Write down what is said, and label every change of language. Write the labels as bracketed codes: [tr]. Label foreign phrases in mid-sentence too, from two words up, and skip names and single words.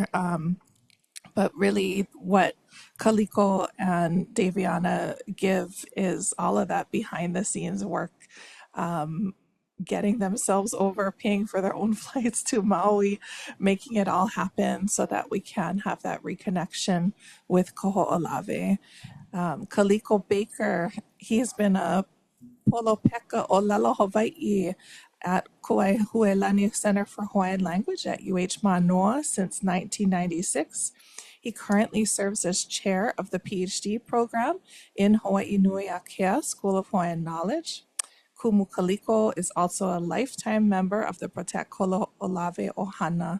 [en] But really what Kaliko and Davianna give is all of that behind the scenes work, getting themselves over, paying for their own flights to Maui, making it all happen so that we can have that reconnection with Kahoʻolawe. Kaliko Baker, he's been a [haw] polopeka ʻōlelo Hawaii [en] at Kuʻaihuelani Center for Hawaiian Language at UH Manoa since 1996. He currently serves as chair of the PhD program in Hawaiʻinuiākea School of Hawaiian Knowledge. Kumu Kaliko is also a lifetime member of the Protect Kahoʻolawe ʻOhana.